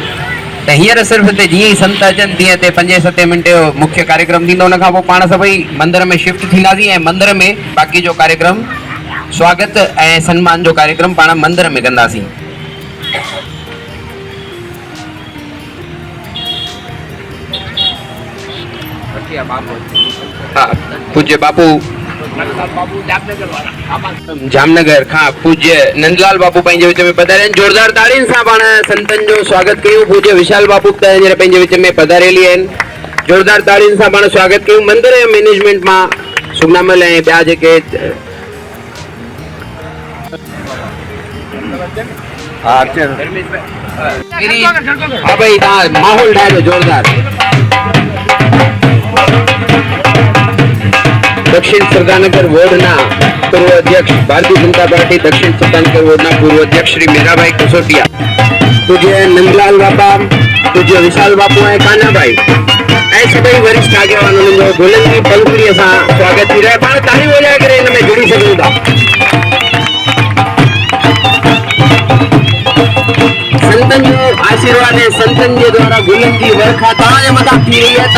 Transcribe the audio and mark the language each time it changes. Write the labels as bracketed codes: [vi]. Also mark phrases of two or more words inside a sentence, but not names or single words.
[sd] त हींअर सिर्फ़ु हिते जीअं ई संत अचनि तीअं हिते 5-7 मिंट जो मुख्य कार्यक्रम थींदो, उन खां पोइ पाण सभई मंदर में शिफ्ट थींदासीं ऐं मंदर में बाक़ी जो कार्यक्रम स्वागत ऐं सन्मान जो कार्यक्रम पाण मंदर में कंदासीं। हा, पूज्य बापू जामनगर खां पूज्य नंदलाल बापू पंहिंजे विच में पधारिया आहिनि। जोरदार ताड़ियुनि सां पाण संतनि जो स्वागत कयूं। पूज्य विशाल बापू त हींअर पंहिंजे विच में पधारियल आहिनि। जोरदार ताड़ियुनि सां पाण स्वागत कयूं। मंदर जे मैनेजमेंट मां सुगनामल ऐं ॿिया जेके हा भाई तव्हां माहौल ठाहियो जोरदार। [gu] દક્ષિણ સરદારનગર વોર્ડના પૂર્વ અધ્યક્ષ ભારતીય જનતા પાર્ટી દક્ષિણ સરદારનગર વોર્ડના પૂર્વ અધ્યક્ષ શ્રી મીરાભાઈ કસોટિયા, [sd] पूज्य नंदलाल बापा, पूज्य विशाल बापू ऐं कान्हा भाई ऐं सभई वरिष्ठ आगेवाननि जो गुलनि जी पंखुड़ीअ सां स्वागत थी रहियो आहे। पाण तालियूं वॼाए करे हिन में जुड़ी सघूं था। संतनि जो आशीर्वाद ऐं संतनि जे द्वारा गुलनि जी वर्खा तव्हांजे मथां थी रही आहे।